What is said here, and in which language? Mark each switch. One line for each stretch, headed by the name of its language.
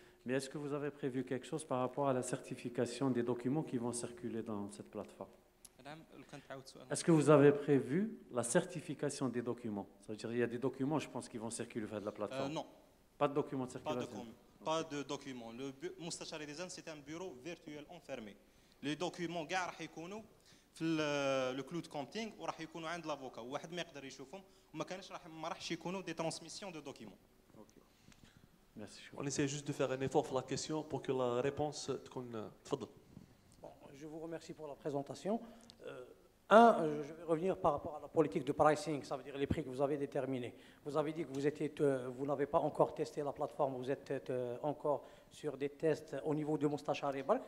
French: Mais est-ce que vous avez prévu quelque chose par rapport à la certification des documents qui vont circuler dans cette plateforme?
Arabic: نعم لو كان تعاود السؤال.
French: Est-ce que vous avez prévu la certification des documents? Ça veut dire qu'il y a des documents, je pense, qui vont circuler vers la plateforme. Non, Pas de documents de pas de circulation. pas de documents. Le مستشاري ديزاين c'est un bureau virtuel enfermé.
Arabic: Les documents كاع راح يكونوا في لو كلود كومبتينغ وراح يكونوا عند لافوكا وواحد ما يقدر يشوفهم وما كانش ما راحش يكونوا دي ترانسميسيون دو دوكيمون.
French: Merci. On essaie juste de faire un effort pour la question pour que la réponse
Arabic: تكون تفضل.
French: Bon, je vous remercie pour la présentation. Je vais revenir par rapport à la politique de pricing, ça veut dire les prix que vous avez déterminés. Vous avez dit que vous n'avez pas encore testé la plateforme, vous êtes encore sur des tests au niveau de Moustachar et Bark.